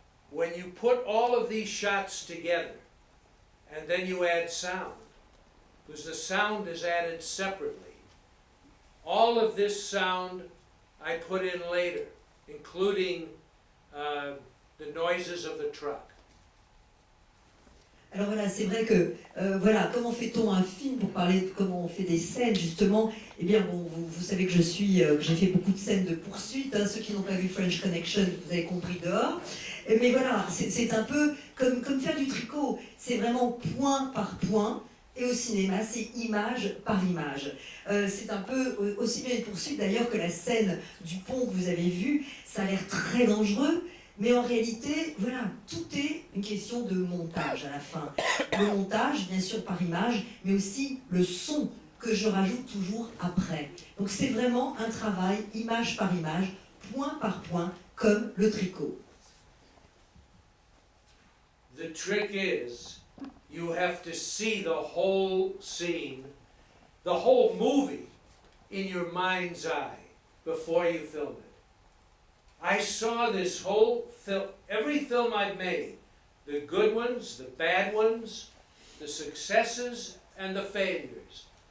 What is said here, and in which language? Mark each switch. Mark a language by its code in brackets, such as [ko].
[en] When you put all of these shots together, and then you add sound, because the sound is added separately. All of this sound I put in later, including the noises of the truck. [fr] alors voilà, c'est vrai que, voilà, comment fait-on un film pour parler de comment on fait des scènes, justement? Eh bien, bon, vous savez que j'ai fait beaucoup de scènes de poursuite, hein, ceux qui n'ont pas vu French Connection, vous avez compris dehors. Mais voilà, c'est un peu comme faire du tricot, c'est vraiment point par point. Et au cinéma, c'est image par image. C'est un peu aussi bien une poursuite d'ailleurs que la scène du pont que vous avez vue. Ça a l'air très dangereux, mais en réalité, voilà, tout est une question de montage à la fin. Le montage, bien sûr, par image, mais aussi le son que je rajoute toujours après. Donc c'est vraiment un travail image par image, point par point, comme le tricot. [en] The trick is, you have to see the whole scene, the whole movie, in your mind's eye before you film it. I saw this whole film, every film I've made, the good ones, the bad ones, the successes and the failures.